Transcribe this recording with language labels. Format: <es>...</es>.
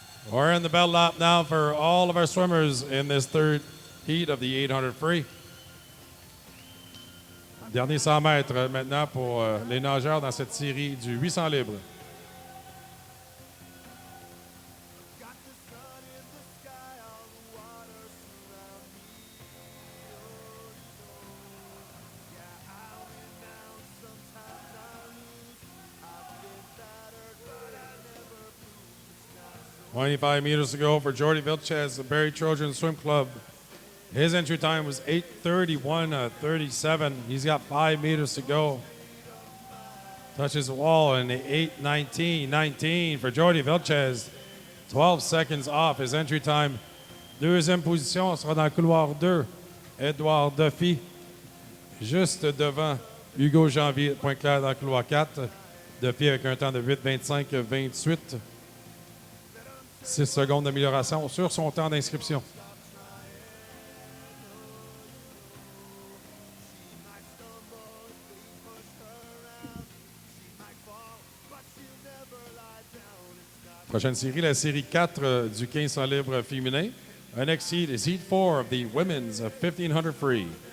<en>We're in the bell lap now for all of our swimmers in this third heat of the 800 free.</en> <fr>Dernier 100 mètres maintenant pour les nageurs dans cette série du 800 libre.</fr> <en>$25 meters to go for Jordi Vilches, the Barrie Trojan Swim Club. His entry time was 8:31.37. He's got 5 meters to go. Touches the wall in the 8:19.19 for Jordi Vilches. 12 seconds off his entry time.</en> <fr>Deuxième position sera dans le couloir 2. Édouard Duffy, juste devant Hugo Janvier, point clair dans le couloir 4. Duffy avec un temps de 8:25.28. 6 secondes d'amélioration sur son temps d'inscription. Prochaine série, la série 4 du 1500 libre féminin.</fr> <en>Our next heat is heat 4 of the women's 1500 free.</en>